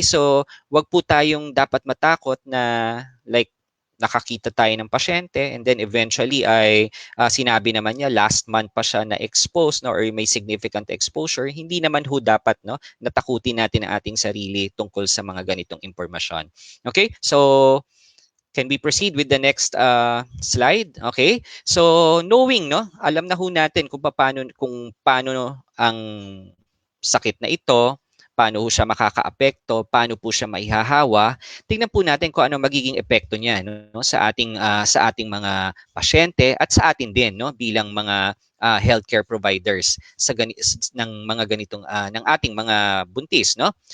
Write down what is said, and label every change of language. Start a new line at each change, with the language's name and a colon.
Filipino: So, wag po tayong dapat matakot na like nakakita tayo ng pasyente
English: and then eventually
Filipino: ay sinabi naman niya
English: last month
Filipino: pa siya na exposed, no, or may significant exposure. Hindi naman ho dapat, no, natakutin natin ang ating sarili tungkol sa mga ganitong impormasyon.
English: Okay? So, can we proceed with the next slide? Okay? So, knowing,
Filipino: no, alam na ho natin kung paano ang sakit na ito, paano ho siya makakaapekto, paano po siya maihahawa. Tingnan po natin kung ano magiging epekto niya, no, sa ating mga pasyente at sa atin din, no, bilang mga healthcare providers ng mga ganitong ng ating mga buntis, no.